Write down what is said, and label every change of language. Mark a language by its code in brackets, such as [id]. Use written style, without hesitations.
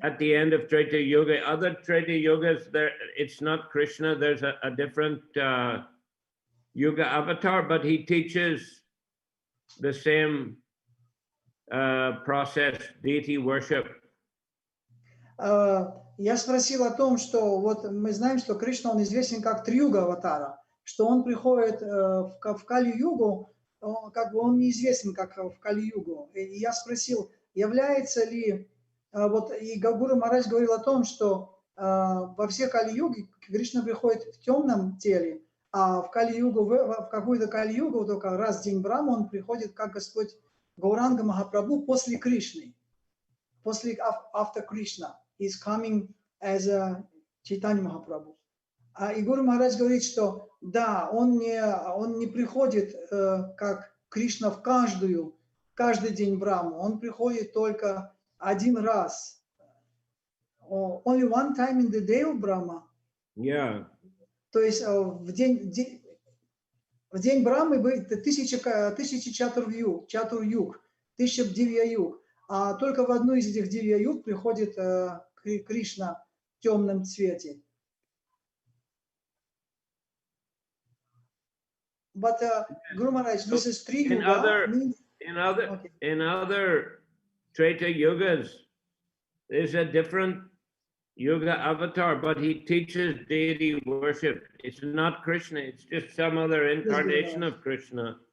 [en] At the end of Treta Yuga. Other Treta Yugas, there it's not Krishna. There's a different Yuga avatar, but he teaches the same process, deity worship. [ru] Я спросил о том, что вот мы знаем, что Кришна, он известен как Триюга аватара, что он приходит в Кали-югу, как бы он неизвестен как в Кали-югу. И я спросил, является ли, вот и Гуру Махарадж говорил о том, что во все Кали-юги Кришна приходит в темном теле, а в Кали-югу, в какую-то Кали-югу, только раз в день Брахмы он приходит как Господь Гауранга Махапрабху после Кришны, после [en] after Krishna. Is coming as a Chaitanya Mahaprabhu. [ru] И Гуру Махарадж говорит, что да, он не приходит как Кришна каждый день Брахму, он приходит только один раз. [en] Only one time in the day of Brahma. Yeah. [ru] То есть в день Брахмы будет 1000 чатур-юг, 1000 дивья-юг. А только в одну из этих дивья-юг приходит Кришна в темном цвете. [en] But Guru Maharaj, this is three yuga. In other Treta Yugas, there's a different Yuga avatar, but he teaches deity worship. It's not Krishna, it's just some other incarnation of Krishna.